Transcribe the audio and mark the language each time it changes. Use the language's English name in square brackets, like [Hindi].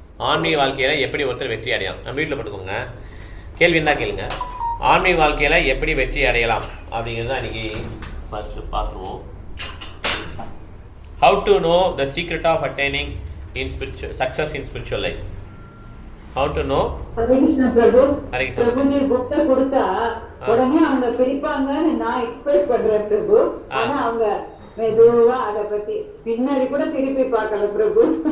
[Tamil] ஆன்மீக வாழ்க்கையில் எப்படி ஒருத்தர் வெற்றி அடையலாம்? நம்ம வீட்டில் பட்டுக்கோங்க, கேள்வி இருந்தால் கேளுங்க. ஆன்மீக வாழ்க்கையில் எப்படி வெற்றி அடையலாம் அப்படிங்கிறது தான் இன்றைக்கி பார்த்துருவோம். [English] How to know the secret of attaining in spiritual success in spiritual life? How to know? [Tamil] Hare Krishna Prabhu. Hare Krishna. Prabhuji book கொடுத்தா உடனே அவங்க பிரிப்பாங்கன்னு நான் எக்ஸ்பெக்ட் பண்றேன் பிரபு. ஆனா அவங்க மெதுவா அதை பத்தி பின்னாடி கூட திருப்பி பார்க்கல பிரபு.